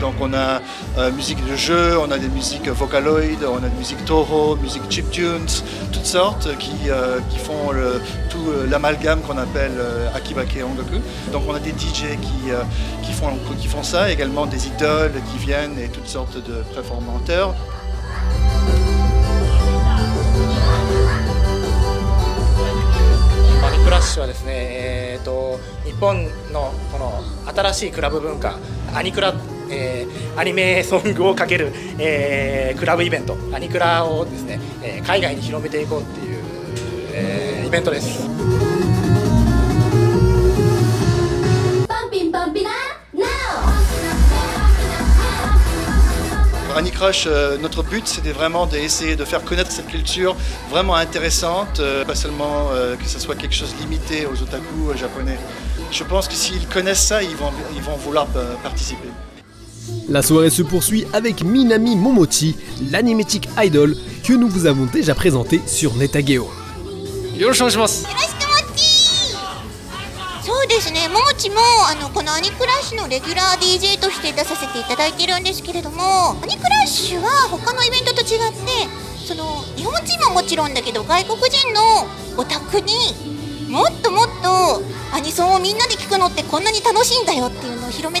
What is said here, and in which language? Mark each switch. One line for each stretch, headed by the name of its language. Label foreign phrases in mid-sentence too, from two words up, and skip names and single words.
French: Donc on a musique de jeu, on a des musiques Vocaloid, on a des musiques Toho, musique chiptunes, toutes sortes qui font tout l'amalgame qu'on appelle
Japanese: アキバ系音楽.
French: Donc on a des DJ qui font ça, également des idoles qui viennent et toutes sortes de performateurs.
Japanese: Anicrush はですね、日本のこの新しいクラブ文化、アニクラ、アニメソングをかける、クラブイベント、アニクラをですね、海外に広めていこうっていう、イベントです。
French: Anicrush, notre but c'était vraiment d'essayer de faire connaître cette culture vraiment intéressante, pas seulement que ce soit quelque chose limité aux otaku japonais. Je pense que s'ils connaissent ça, ils vont vouloir participer. La soirée se poursuit avec Minami Momochi, l'animétique idol que nous vous avons déjà présenté sur Netageo.
Japanese: よろしくお願いします。そうですね、ももちもこのアニクラッシュのレギュラー DJ として出させていただいてるんですけれども、アニクラッシュは他のイベントと違って日本人ももちろんだけど外国人のオタクにもっともっとアニソンをみんなで聴くのってこんなに楽しいんだよっていうのを広め